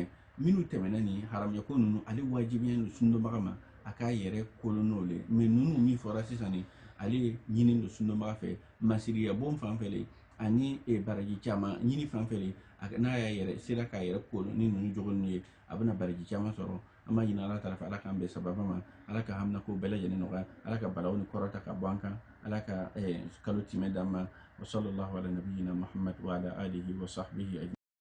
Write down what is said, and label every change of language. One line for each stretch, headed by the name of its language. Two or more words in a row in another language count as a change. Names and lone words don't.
Bambara: Minnu tɛmɛna nin haramuya ko ninnu ale wajibiya don sun donbaga ma a k'a yɛrɛ kolon n'o le mais ninnu min fɔra sisan ni ale ɲini don sun donbaga fɛ masiriya bon fan fɛ le ani baraji caman ɲini fan fɛ le n'a sera k'a yɛrɛ kolon ni ninnu jogo ninnu ye a bɛna baraji caman sɔrɔ. An b'a ɲini Ala taala fɛ Ala k'an bɛn sababa ma Ala ka haminako bɛɛ lajɛlen nɔgɔya Ala ka balawu ni kɔrɔta ka bɔ an kan Ala ka kalo timɛ d'an ma
Arabic: وصلى الله على نبينا محمد وعلى آله وصحبه